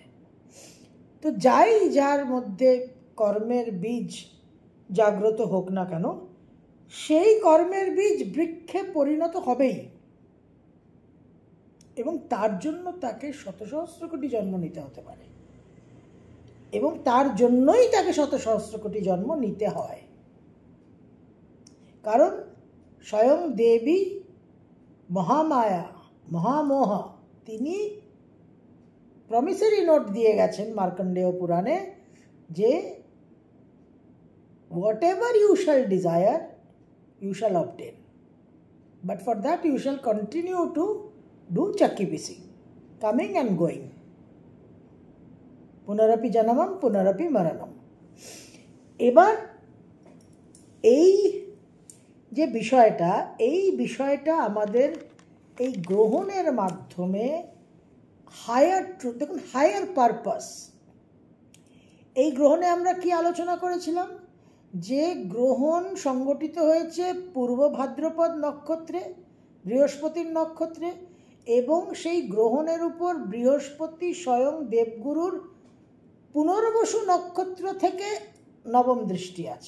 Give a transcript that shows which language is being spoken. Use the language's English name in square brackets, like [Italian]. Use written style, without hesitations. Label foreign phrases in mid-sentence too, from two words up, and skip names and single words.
[Bangla] তো যাই যার মধ্যে কর্মের বীজ জাগ্রত হোক না কেন, সেই কর্মের বীজ বৃক্ষে পরিণত হবেই, এবং তার জন্য তাকে শত সহস্র কোটি জন্ম নিতে হতে পারে, এবং তার জন্যই তাকে শত সহস্র কোটি জন্ম নিতে হয়। কারণ স্বয়ং দেবী মহামায়া, মহামোহ, তিনি [English] promissory note [Bangla] দিয়ে গেছেন মার্কণ্ডেয় পুরাণে যে [English] what ever you shall desire you shall obtain, but for that you shall continue to do [Hindi] चक्की पीसिंग, [English] coming and going, [Sanskrit] पुनरपि जनमं पुनरपि मरणं. [Bangla] এবার এই যে বিষয়টা, এই বিষয়টা আমাদের এই গ্রহণের মাধ্যমে [English] higher truth, [Bangla] দেখুন [English] higher purpose. [Bangla] এই গ্রহণে আমরা কি আলোচনা করেছিলাম, যে গ্রহণ সংগঠিত হয়েছে পূর্ব ভাদ্রপদ নক্ষত্রে, বৃহস্পতির নক্ষত্রে, এবং সেই গ্রহণের উপর বৃহস্পতি স্বয়ং দেবগুরুর পুনর্বসু নক্ষত্র থেকে নবম দৃষ্টি আছে।